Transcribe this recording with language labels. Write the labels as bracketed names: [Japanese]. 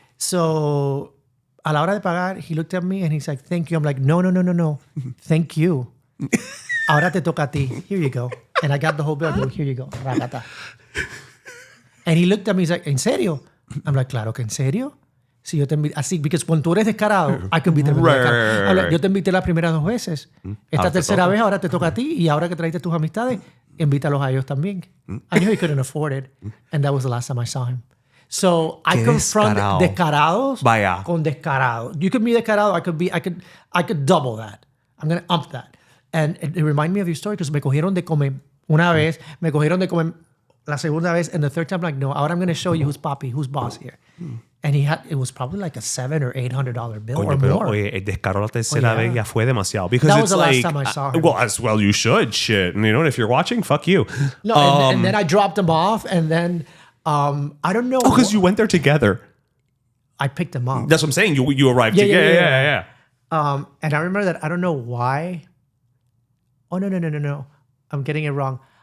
[English] So, [Spanish] a la hora de pagar, [English] he looked at me and he's like, thank you. I'm like, no. Thank you. [Spanish] Ahora te toca a ti. [English] Here you go. And I got the whole bill. I go, here you go. Ragata. And he looked at me, he's like, [Spanish] ¿en serio? [English] I'm like, [Spanish] claro que en serio. Si yo te invité, así, [English] because [Spanish] cuando tú eres descarado, hay que invitarte. Right. Yo te invité las primeras 2 veces. Esta tercera vez, ahora te toca a ti. Y ahora que traiste tus amistades, invítalos a ellos también. [English] I knew he couldn't afford it. And that was the last time I saw him. So I confront descarados con descarado. You could be descarado. I could double that. I'm going to ump that. And it reminded me of your story because [Spanish] me cogieron de comer una vez, me cogieron de comer la segunda vez, [English] and the third time, I'm like, no, [Spanish] ahora [English] I'm going to show you who's papi, who's boss here. And it was probably like a $700 or $800 bill or more. [Spanish] Oye, el descaro la tercera vez ya fue demasiado. [English] Because that it's was the like, last time I saw him. Well, as well you should, shit. And you know, if you're watching, fuck you. No, and then I dropped him off, and then I don't know. Oh, because you went there together. I picked him up. That's what I'm saying. You arrived together. Yeah. And I remember that, I don't know why. Oh, no. I'm getting it wrong.